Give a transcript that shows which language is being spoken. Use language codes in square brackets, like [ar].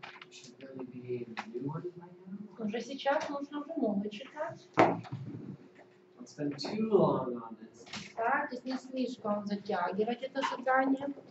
[en] Should really be new ones by now. [ru] Уже сейчас нужно уже новый читать. [en] Don't spend too long on this. [ru] Старайтесь не слишком затягивать это задание.